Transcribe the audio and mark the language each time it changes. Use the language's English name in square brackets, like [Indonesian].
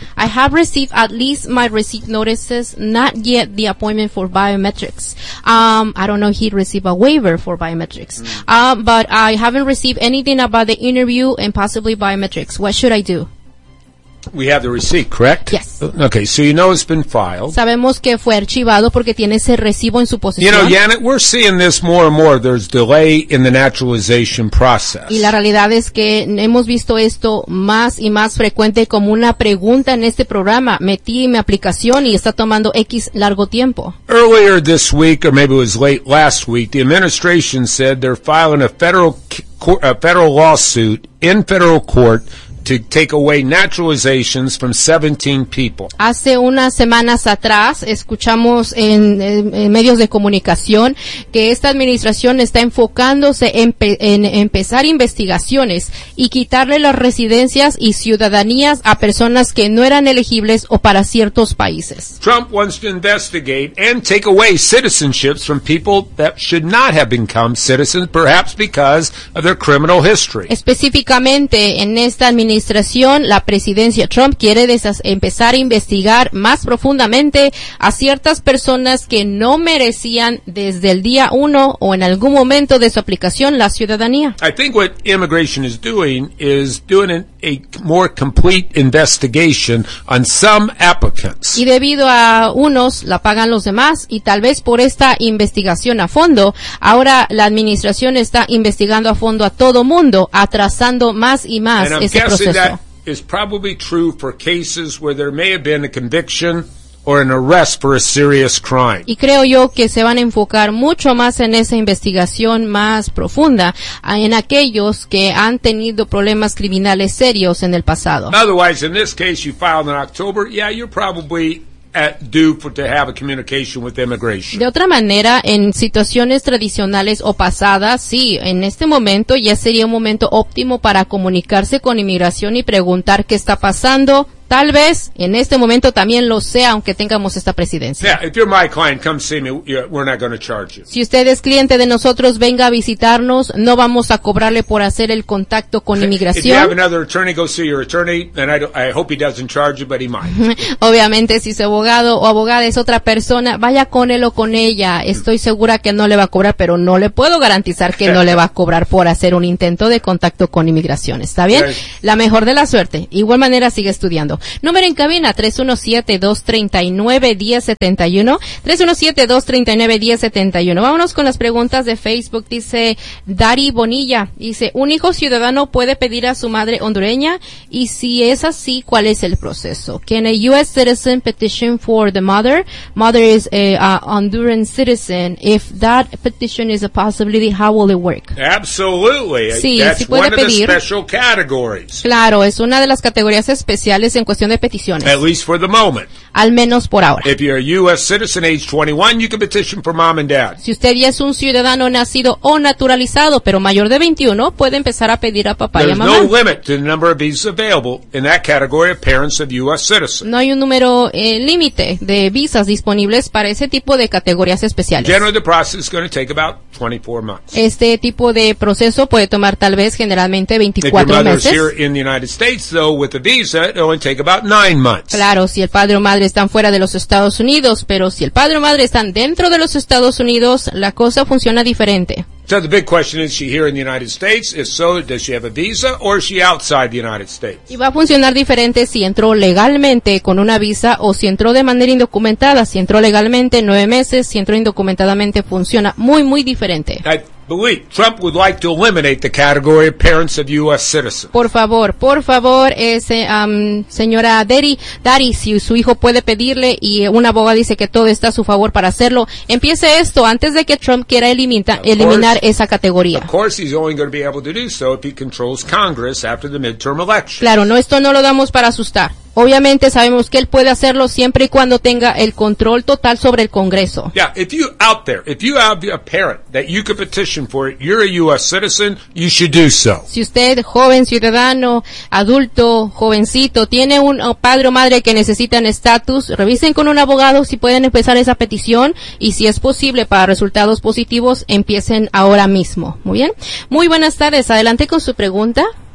[English] I have received at least my receipt notices, not yet the appointment for biometrics. I don't know if he received a waiver for biometrics. But I haven't received anything about the interview and possibly biometrics. What should I do? We have the receipt, correct? Yes. Okay, so you know it's been filed. [Spanish] Sabemos que fue archivado porque tiene ese recibo en su posesión. [English] You know, Janet, we're seeing this more and more. There's delay in the naturalization process. [Spanish] Y la realidad es que hemos visto esto más y más frecuente como una pregunta en este programa. Metí mi aplicación y está tomando X largo tiempo. [English] Earlier this week, or maybe it was late last week, the administration said they're filing a federal lawsuit in federal court to take away naturalizations from 17 people. [Spanish] Hace unas semanas atrás escuchamos en medios de comunicación que esta administración está enfocándose en empezar investigaciones y quitarle las residencias y ciudadanías a personas que no eran elegibles o para ciertos países. [English] Trump wants to investigate and take away citizenships from people that should not have become citizens, perhaps because of their criminal history. [Spanish] Específicamente en esta administración, la presidencia Trump quiere empezar a investigar más profundamente a ciertas personas que no merecían desde el día uno o en algún momento de su aplicación la ciudadanía. [English] I think what immigration is doing is doing a more complete investigation on some applicants. [Spanish] Y debido a unos, la pagan los demás, y tal vez por esta investigación a fondo, ahora la administración está investigando a fondo a todo mundo, atrasando más y más ese proceso. [English] And that is probably true for cases where there may have been a conviction or an arrest for a serious crime. [Spanish] Y creo yo que se van a enfocar mucho más en esa investigación más profunda en aquellos que han tenido problemas criminales serios en el pasado. [English] Otherwise, in this case, you filed in October, yeah, you're probably to have a communication with immigration. [Spanish] De otra manera, en situaciones tradicionales o pasadas, sí, en este momento ya sería un momento óptimo para comunicarse con inmigración y preguntar qué está pasando. Tal vez en este momento también lo sea, aunque tengamos esta presidencia. [English] Yeah, if you're my client, come see me. We're not going to charge you. [Spanish] Si usted es cliente de nosotros, venga a visitarnos. No vamos a cobrarle por hacer el contacto con inmigración. [English] If you have another attorney, go see your attorney. And I hope he doesn't charge you, but he might. [Spanish] Obviamente, si es abogado o abogada, es otra persona, vaya con él o con ella. Estoy segura que no le va a cobrar, pero no le puedo garantizar que no le va a cobrar por hacer un intento de contacto con inmigración. ¿Está bien? Okay. La mejor de la suerte. Igual manera, sigue estudiando. Número en cabina 317-239-1071. 317-239-1071. Vámonos con las preguntas de Facebook. Dice Dari Bonilla. Dice, ¿un hijo ciudadano puede pedir a su madre hondureña? Y si es así, ¿cuál es el proceso? [English] Can a U.S. citizen petition for the mother? Mother is a Honduran citizen. If that petition is a possibility, how will it work? Absolutely. [Spanish] Sí, [English] that's [Spanish] sí puede [English] one [Spanish] pedir. [English] Of the special categories. [Spanish] Claro, es una de las categorías especiales en cuestión de peticiones. [English] At least for the moment. [Spanish] Al menos por ahora. [English] If you're a U.S. citizen age 21, you can petition for mom and dad. [Spanish] Si usted ya es un ciudadano nacido o naturalizado, pero mayor de 21, puede empezar a pedir a papá [English] There's [Spanish] y a mamá. [English] There's no limit to the number of visas available in that category of parents of U.S. citizens. [Spanish] No hay un número límite de visas disponibles para ese tipo de categorías especiales. [English] Generally, the process is going to take about 24 months. [Spanish] Este tipo de proceso puede tomar tal vez generalmente 24 meses. [English] If your mother is here in the United States, though, with a visa, it only take about 9 months. [Spanish] Claro, si el padre o madre están fuera de los Estados Unidos, pero si el padre o madre están dentro de los Estados Unidos, la cosa funciona diferente. [English] So the big question is, she here in the United States? If so, does she have a visa or is she outside the United States? [Spanish] Y va a funcionar diferente si entró legalmente con una visa o si entró de manera indocumentada. Si entró legalmente 9 meses, si entró indocumentadamente funciona muy, muy diferente. [English] Believe Trump would like to eliminate the category of parents of U.S. citizens. [Spanish] Por favor, señora Dari, Dari, si su hijo puede pedirle y una abogada dice que todo está a su favor para hacerlo, empiece esto antes de que Trump quiera eliminar esa categoría. [English] Of course, he's only going to be able to do so if he controls Congress after the midterm election. [Spanish] Claro, no, esto no lo damos para asustar. Obviamente sabemos que él puede hacerlo siempre y cuando tenga el control total sobre el Congreso. [English] Yeah, if you out there, if you have a parent that you could petition for, you're a U.S. citizen, you should do so. [Spanish] Si usted, joven ciudadano, adulto, jovencito, tiene un padre o madre que necesitan estatus, revisen con un abogado si pueden empezar esa petición y si es posible para resultados positivos, empiecen ahora mismo. Muy bien. Muy buenas tardes. Adelante con su pregunta.